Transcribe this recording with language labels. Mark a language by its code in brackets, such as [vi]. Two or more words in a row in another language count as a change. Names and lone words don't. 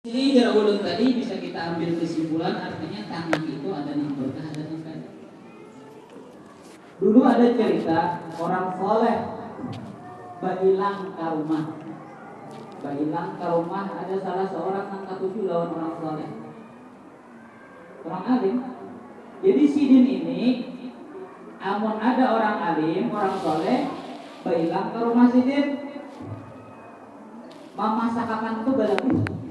[id] Ini jarak ulun tadi bisa kita ambil kesimpulan, artinya tangan itu ada yang berkah, ada yang tidak. Dulu ada cerita orang soleh bailang ke rumah. [bjn] Bailang ke rumah ada salah seorang yang katuju lawan orang soleh, orang alim. Jadi sidin ini, amun ada orang alim, orang soleh bailang ke rumah sidin, memasakan itu bagus.